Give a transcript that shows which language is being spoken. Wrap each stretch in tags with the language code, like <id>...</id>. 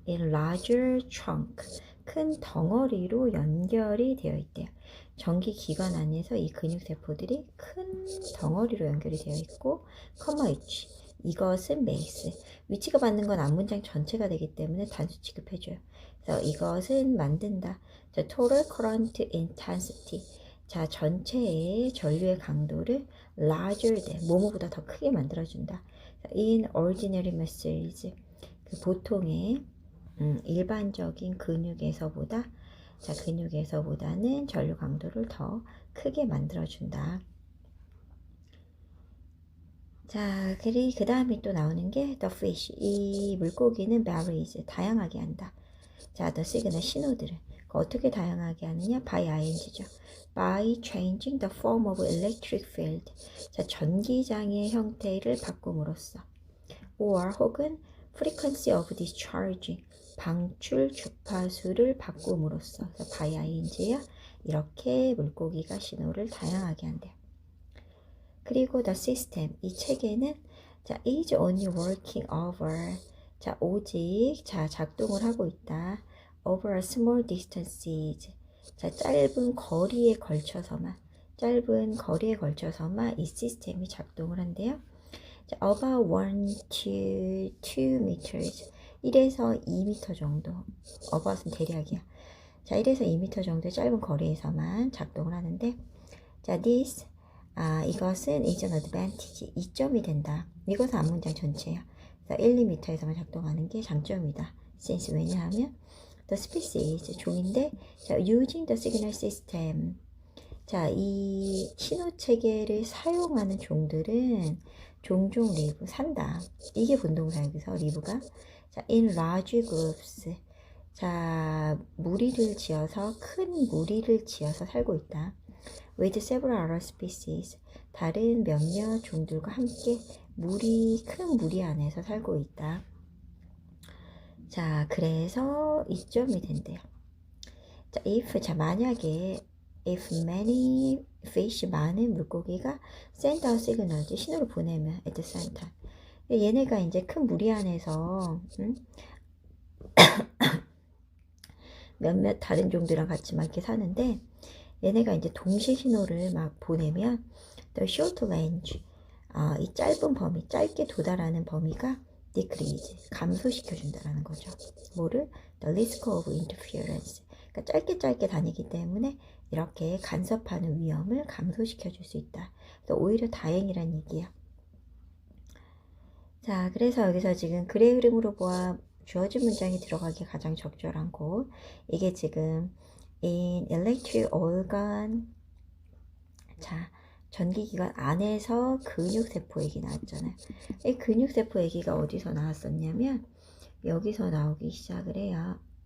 <en>in larger trunk,</en> <ko>큰 덩어리로 연결이 되어 있대요. 전기기관 안에서 이 근육세포들이 큰 덩어리로 연결이 되어 있고, H. 이것은 makes. 위치가 받는 건 앞문장 전체가 되기 때문에 단수 취급해줘요. 그래서 이것은 만든다.</ko> <en>자, total current intensity.</en> <ko>자, 전체의 전류의 강도를</ko> <en>larger than,</en> <ko>뭐뭐보다 더 크게 만들어준다.</ko> <en>in ordinary muscles.</en> <ko>그 보통의 일반적인 근육에서보다 자, 근육에서보다는 전류 강도를 더 크게 만들어준다. 자, 그 다음에 또 나오는 게</ko> <en>the fish.</en> <ko>이 물고기는 varies. 다양하게 한다. 자, the signal 신호들을 어떻게 다양하게 하느냐?</ko> <en>by ing죠. by changing the form of electric field.</en> <ko>자, 전기장의 형태를 바꿈으로써.</ko> <en>or</en> <ko>혹은</ko> <en>frequency of discharging.</en> <ko>방출 주파수를 바꿈으로써</ko> <en>by ing야</en> <ko>이렇게 물고기가 신호를 다양하게 한대요. 그리고</ko> <en>the system,</en> <ko>이 체계는 자,</ko> <en>is only working over.</en> <ko>자, 오직 자, 작동을 하고 있다.</ko> <en>over a small distances.</en> <ko>자, 짧은 거리에 걸쳐서만. 짧은 거리에 걸쳐서만 이 시스템이 작동을 한대요.</ko> <en>자, about 1 to 2 meters</en> <ko>1에서 2m 정도. about은 대략이야. 자, 1에서 2m 정도의 짧은 거리에서만 작동을 하는데, 자, this 이것은</ko> <en>is an advantage</en> <ko>이점이 된다. 이것은 앞문장 전체야. 자, 1, 2m에서만 작동하는 게 장점이다.</ko> <en>since</en> <ko>왜냐하면</ko> <en>the species</en> <ko>종인데, 자,</ko> <en>using the signal system.</en> <ko>자, 이 신호 체계를 사용하는 종들은 종종 live 산다. 이게 본동사 여기서 live가 자, in large groups. 자, 무리를 지어서 큰 무리를 지어서 살고 있다.</ko> <en>with several other species.</en> <ko>다른 몇몇 종들과 함께 큰 무리 안에서 살고 있다. 자, 그래서 이점이 된대요. 자, 자, 만약에</ko> <en>if many fish</en> <ko>많은 물고기가</ko> <en>send out signals</en> <ko>신호를 보내면</ko> <en>at the same time.</en> <ko>얘네가 이제 큰 무리 안에서 몇몇 다른 종들이랑 같이 막 이렇게 사는데 얘네가 이제 동시 신호를 막 보내면</ko> <en>the short range</en> <ko>이 짧은 범위, 짧게 도달하는 범위가 decrease, 감소시켜준다라는 거죠. 뭐를?</ko> <en>the risk of interference.</en> <ko>그러니까 짧게 다니기 때문에 이렇게 간섭하는 위험을 감소시켜줄 수 있다. 그래서 오히려 다행이란 얘기야. 자, 그래서 여기서 지금 글의 흐름으로 보아 주어진 문장이 들어가기 가장 적절한 곳. 이게 지금</ko> <en>in electric organ.</en> <ko>자, 전기기관 안에서 근육세포 얘기 나왔잖아요. 이 근육세포 얘기가 어디서 나왔었냐면 여기서 나오기 시작을 해요.</ko>